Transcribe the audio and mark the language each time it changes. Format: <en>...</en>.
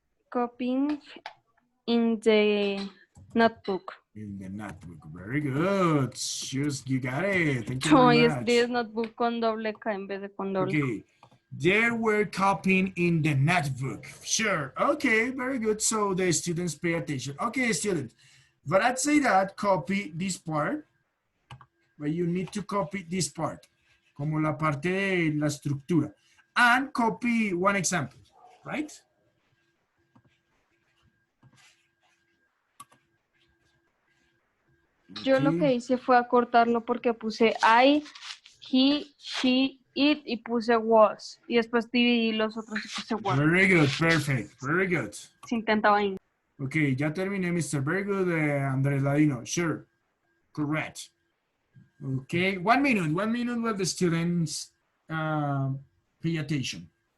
<en>copying in the notebook. In the notebook. Very good. Just, you got it. Thank you</en> <es>No, y</es> <en>very much.</en> <es>escribes notebook con doble K en vez de con doble K.</es> <en>Okay. They were copying in the notebook. Sure. Okay, very good. So the students pay attention. Okay, students. But I'd say that copy this part. But you need to copy this part.</en> <es>Como la parte de la estructura.</es> <en>and copy one example, right?</en> <es>Yo lo que hice fue acortarlo porque puse I, he, she, it y puse was. Y después dividí los otros y puse was.</es> <en>Very good, perfect, very good.</en> <es>Se intentaba ahí.</es> <en>Ok,</en> <es>ya terminé,</es> <en>Mr. Very good, Andrés Ladino. Sure, correct. Okay, 1 minute while the students pay attention.</en>